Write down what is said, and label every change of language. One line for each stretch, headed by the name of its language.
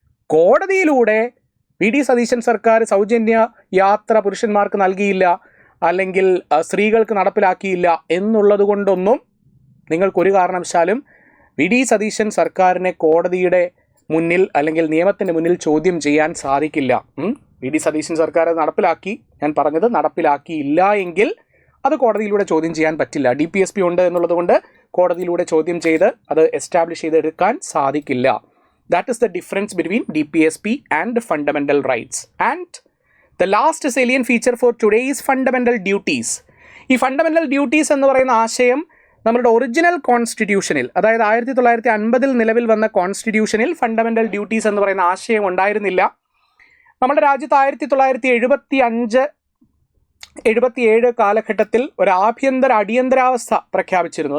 Malayalam: കോടതിയിലൂടെ VD Satheesan സർക്കാർ സൗജന്യ യാത്ര പുരുഷന്മാർക്ക് നൽകിയില്ല, അല്ലെങ്കിൽ സ്ത്രീകൾക്ക് നടപ്പിലാക്കിയില്ല എന്നുള്ളത് കൊണ്ടൊന്നും നിങ്ങൾക്കൊരു കാരണവശാലും VD സതീശൻ സർക്കാരിനെ കോടതിയുടെ മുന്നിൽ അല്ലെങ്കിൽ നിയമത്തിൻ്റെ മുന്നിൽ ചോദ്യം ചെയ്യാൻ സാധിക്കില്ല. VD സതീശൻ സർക്കാർ അത് നടപ്പിലാക്കി, ഞാൻ പറഞ്ഞത് നടപ്പിലാക്കിയില്ല എങ്കിൽ അത് കോടതിയിലൂടെ ചോദ്യം ചെയ്യാൻ പറ്റില്ല. DPSP ഉണ്ട് എന്നുള്ളത് കൊണ്ട് കോടതിയിലൂടെ ചോദ്യം ചെയ്ത് അത് എസ്റ്റാബ്ലിഷ് ചെയ്തെടുക്കാൻ സാധിക്കില്ല.
English: That is the difference between DPSP and fundamental rights. And the last salient feature for today is fundamental duties.
Malayalam: ഈ ഫണ്ടമെൻ്റൽ ഡ്യൂട്ടീസ് എന്ന് പറയുന്ന ആശയം നമ്മുടെ ഒറിജിനൽ കോൺസ്റ്റിറ്റ്യൂഷനിൽ, അതായത് 1950 നിലവിൽ വന്ന കോൺസ്റ്റിറ്റ്യൂഷനിൽ ഫണ്ടമെൻ്റൽ ഡ്യൂട്ടീസ് എന്ന് പറയുന്ന ആശയം ഉണ്ടായിരുന്നില്ല. നമ്മുടെ രാജ്യത്ത് 1975-77 കാലഘട്ടത്തിൽ ഒരു അടിയന്തരാവസ്ഥ പ്രഖ്യാപിച്ചിരുന്നു.